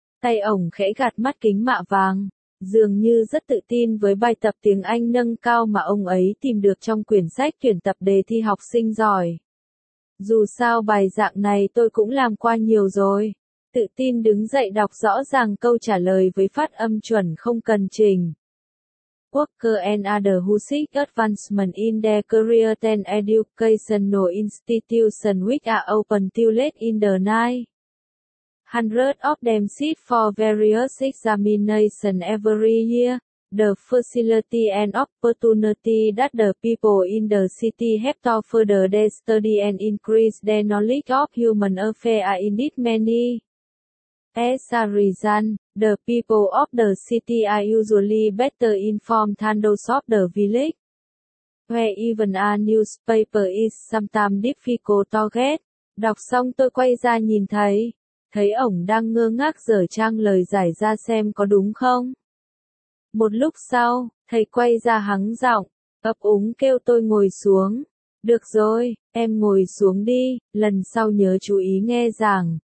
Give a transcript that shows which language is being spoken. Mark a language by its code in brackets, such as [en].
[vi] Tay ổng khẽ gạt mắt kính mạ vàng. Dường như rất tự tin với bài tập tiếng Anh nâng cao mà ông ấy tìm được trong quyển sách tuyển tập đề thi học sinh giỏi. Dù sao bài dạng này tôi cũng làm qua nhiều rồi. Tự tin đứng dậy đọc rõ ràng câu trả lời với phát âm chuẩn không cần trình. [en] Worker and other who seek advancement in their career than educational institution which are open till late in the night. Hundreds of them sit for various examinations every year. The facility and opportunity that the people in the city have to further their study and increase their knowledge of human affairs are indeed many. As a result, the people of the city are usually better informed than those of the village, where even a newspaper is sometimes difficult to get. [vi] Đọc xong tôi quay ra nhìn thấy. Thấy ổng đang ngơ ngác dở trang lời giải ra xem có đúng không. Một lúc sau, thầy quay ra hắng giọng, ấp úng kêu tôi ngồi xuống. Được rồi, em ngồi xuống đi, lần sau nhớ chú ý nghe giảng.